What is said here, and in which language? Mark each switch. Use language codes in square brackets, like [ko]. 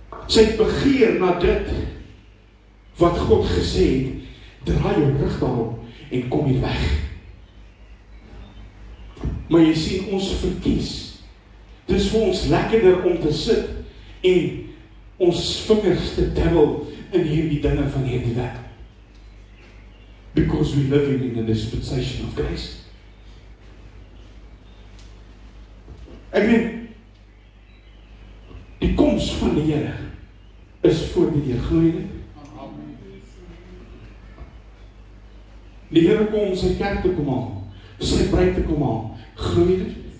[af] Sy het begeer na dit wat God gesê het, draai jou rug daarop en kom hier weg. Maar jy sien, ons verkies. Dit is vir ons lekkerder om te sit en ons vingers te dabbel in hierdie dinge van hierdie wêreld. [en] Because we living in a dispensation of grace. [af] Ek meen, die koms van die Here is voor die Here, glo jy dit? Die Here kom om sy kerk te kom haal, sy bruid te kom haal, glo jy dit?